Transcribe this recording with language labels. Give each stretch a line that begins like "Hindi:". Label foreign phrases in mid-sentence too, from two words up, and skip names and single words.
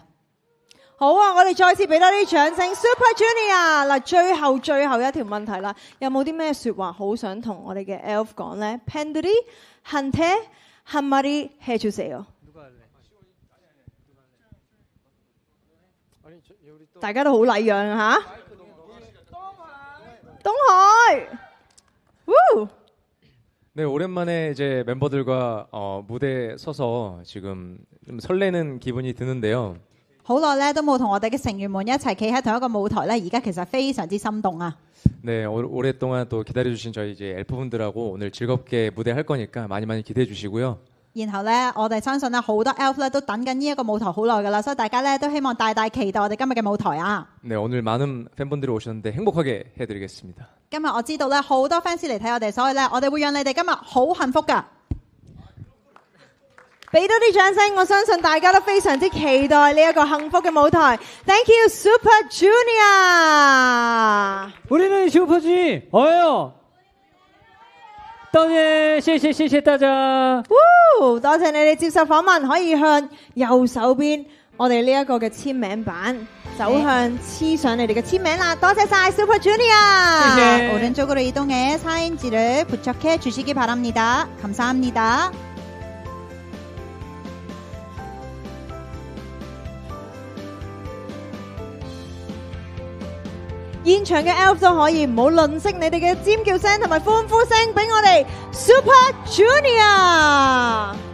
Cantonese: 好啊！我哋再次俾多啲掌聲 ，Super Junior 嗱，最後一條問題啦，有冇啲咩説話好想同我哋嘅 ELF 講咧 ？
Korean: 팬들이 한테 한마디 해주세요。
Cantonese: 大家都好禮讓啊嚇！東海，
Korean: 네, 오랜만에 이제 멤버들과 무대에 서서 지금 좀 설레는 기분이 드는데요.
Cantonese: 好耐咧都冇同我哋嘅成員們一齊企喺同一個舞台咧，而家其實非常之心動啊！
Korean: 네, 오랫동안 또 기다려주신 저희 이제 엘프분들하고 오늘 즐겁게 무대 할 거니까 많이 기대해 주시고요.
Cantonese: 然後咧，我哋相信咧好多 ELF 咧都等緊呢一個舞台好耐噶啦，所以大家咧都希望大期待我哋今日嘅舞台啊！
Korean: 네, 오늘 많은 팬분들이 오셨는데 행복하게 해드리겠습니다.
Cantonese: 今日我知道咧好多 fans 嚟睇我哋，所以咧我哋會讓你哋今日好幸福噶。俾多啲掌聲，我相信大家都非常之期待呢一個幸福嘅舞台。
English: Thank you
Cantonese: Super Junior。
Korean: 우리는 슈퍼주니 어요.
Cantonese: 多謝大家。多謝你哋接受訪問，可以向右手邊我哋呢一個嘅簽名板走向黐上你哋嘅簽名啦。多謝晒 Super Junior。
Korean: 오른쪽으로 이동해 사인지를 부착해 주시기 바랍니다. 감사합니다.
Cantonese: 現場嘅 ELF 都可以唔好吝嗇你哋嘅尖叫聲同埋歡呼聲，俾我哋 Super Junior。